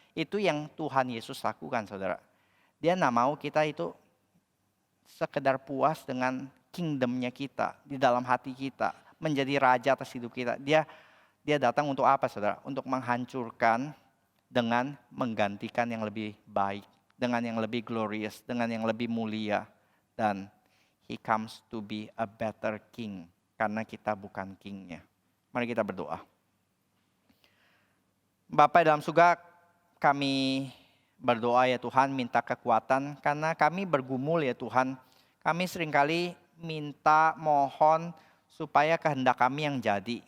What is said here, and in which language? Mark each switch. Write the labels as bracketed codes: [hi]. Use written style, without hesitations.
[id] Itu yang Tuhan Yesus lakukan saudara. Dia gak mau kita itu sekedar puas dengan kingdomnya kita. Di dalam hati kita. Menjadi raja atas hidup kita. Dia datang untuk apa saudara? Untuk menghancurkan dengan menggantikan yang lebih baik. Dengan yang lebih glorious. Dengan yang lebih mulia. [en] Dan He comes to be a better king. [id] Karena kita bukan kingnya. Mari kita berdoa. Bapa dalam surga, kami berdoa ya Tuhan, minta kekuatan. Karena kami bergumul ya Tuhan. Kami seringkali minta, mohon supaya kehendak kami yang jadi.